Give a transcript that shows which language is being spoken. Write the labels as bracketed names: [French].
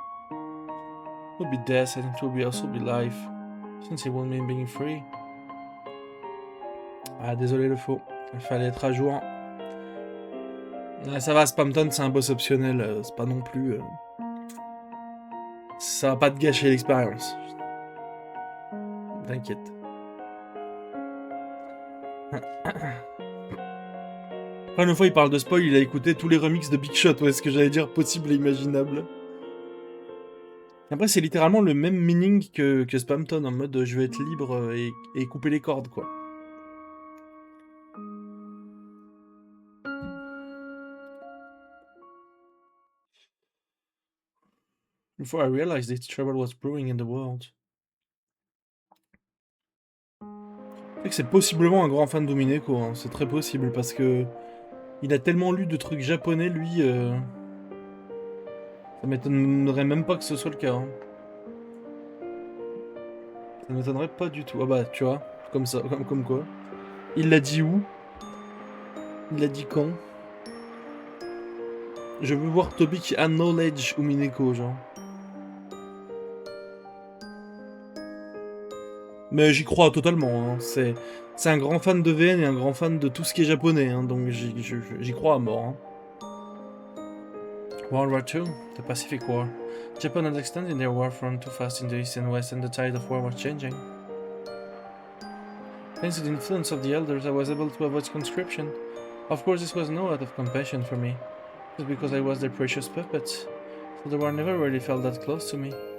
[English] It will be death and it will be also be life, since it won't mean being free. [French] Ah, désolé le faux, il fallait être à jour. Ah, ça va, Spamton c'est un boss optionnel, c'est pas non plus... Ça va pas te gâcher l'expérience. T'inquiète. Après, une fois il parle de spoil, il a écouté tous les remixes de Big Shot, ouais, ce que j'allais dire possible et imaginable. Après, c'est littéralement le même meaning que Spamton, en mode je vais être libre et couper les cordes, quoi. [English] Before I realized it, trouble was brewing in the world. [French] C'est que c'est possiblement un grand fan d'UMINEKO, hein. C'est très possible, parce que il a tellement lu de trucs japonais, lui, ça m'étonnerait même pas que ce soit le cas, hein. Ça m'étonnerait pas du tout. Ah bah, tu vois, comme ça, comme quoi. Il l'a dit où? Il l'a dit quand? Je veux voir Toby qui acknowledge UMINEKO, genre. Mais j'y crois totalement, hein. C'est un grand fan de VN et un grand fan de tout ce qui est japonais, hein. Donc j'y crois à mort, hein. [English] World War II, the Pacific War. Japan had extended their war front too fast in the east and west, and the tide of war was changing. Thanks to the influence of the elders, I was able to avoid conscription. Of course, this was no out of compassion for me. It was because I was their precious puppet, so the war never really felt that close to me.